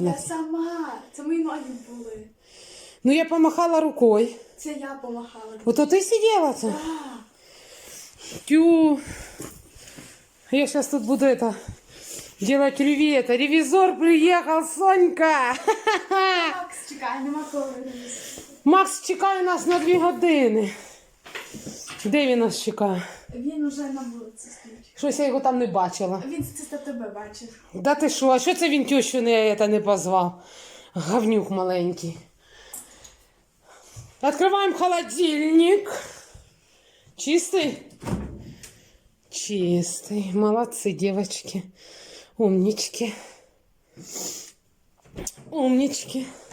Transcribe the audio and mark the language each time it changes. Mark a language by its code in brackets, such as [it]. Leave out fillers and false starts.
[uk] Я сама. Це мої ноги були. [ru] Ну, я помахала рукой. [uk] Це я помахала. [ru] Вот то ты сидела-то? Да. Тю. Я сейчас тут буду это делать ревизор. Ревизор приехал, Сонька. [uk] Макс, чекай, нема коли. Макс чекає нас на 2 години. Де він нас чекає? Він уже на вулиці стоїть. Щось я його там не бачила. Він це тебе бачив. Да ти що, а що це він тещу не позвав? [ru] Говнюк маленький. Открываем холодильник. Чистый? Чистый. Молодцы, девочки. Умнички. Умнички.